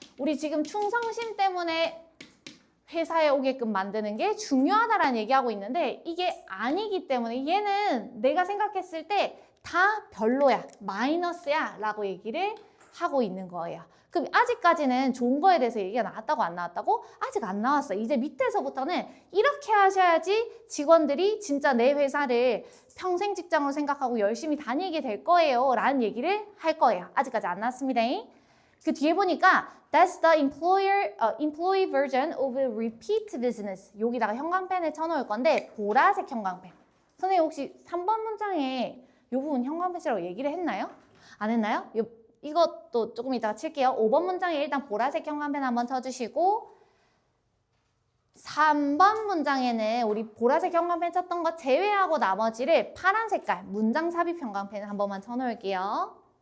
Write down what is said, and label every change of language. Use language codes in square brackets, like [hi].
[ko] 우리 지금 충성심 때문에 회사에 오게끔 만드는 게 중요하다라는 얘기하고 있는데 이게 아니기 때문에 얘는 내가 생각했을 때 다 별로야, 마이너스야 라고 얘기를 하고 있는 거예요. 그럼 아직까지는 좋은 거에 대해서 얘기가 나왔다고 안 나왔다고? 아직 안 나왔어. 이제 밑에서부터는 이렇게 하셔야지 직원들이 진짜 내 회사를 평생 직장으로 생각하고 열심히 다니게 될 거예요 라는 얘기를 할 거예요. 아직까지 안 나왔습니다. 그 뒤에 보니까 [en] That's the employee version of a repeat business. [ko] 여기다가 형광펜을 쳐놓을 건데 보라색 형광펜. 선생님 혹시 3번 문장에 이 부분 형광펜이라고 얘기를 했나요? 안 했나요? 이것도 조금 이따가 칠게요. 5번 문장에 일단 보라색 형광펜 한번 쳐주시고 3번 문장에는 우리 보라색 형광펜 쳤던 거 제외하고 나머지를 파란 색깔 문장 삽입 형광펜을 한 번만 쳐놓을게요.